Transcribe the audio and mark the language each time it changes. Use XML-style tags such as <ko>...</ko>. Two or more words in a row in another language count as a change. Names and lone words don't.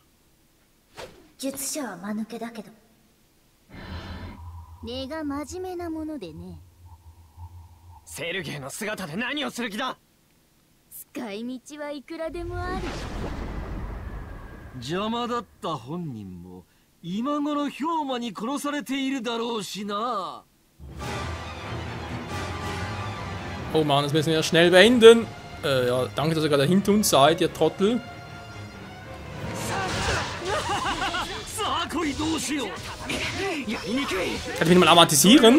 <ja>術者は間抜けだけど根が真面目なものでね。セルゲイの姿で何をする気だ。使い道はいくらでもある。邪魔だった本人も今頃氷馬に殺されているだろうしな。</ja> <de>Oh Mann, das müssen wir schnell beenden. Ja, danke, dass ihr gerade hinter uns seid, ihr Trottel. Kann ich ihn mal amatisieren?</de>